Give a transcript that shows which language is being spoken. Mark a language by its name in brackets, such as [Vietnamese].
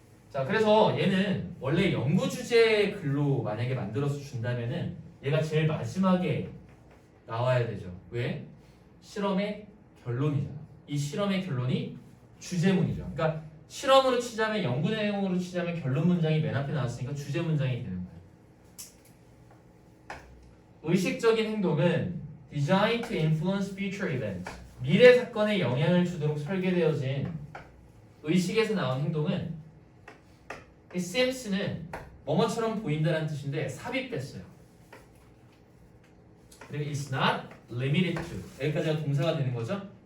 [Korean] 자, 그래서 얘는 원래 연구 주제 글로 만약에 만들어서 준다면은 얘가 제일 마지막에 나와야 되죠. 왜? 실험의 결론이잖아. 이 실험의 결론이 주제문이죠. 그러니까 실험으로 치자면 연구 내용으로 치자면 결론 문장이 맨 앞에 나왔으니까 주제 문장이 되는 거예요. 의식적인 행동은 [English] designed to influence future events. [Korean] 미래 사건에 영향을 주도록 설계되어진 의식에서 나온 행동은 이 sims는 뭐뭐처럼 보인다는 뜻인데 삽입됐어요. 그리고 [English] it's not limited to [Korean] 여기까지가 동사가 되는 거죠.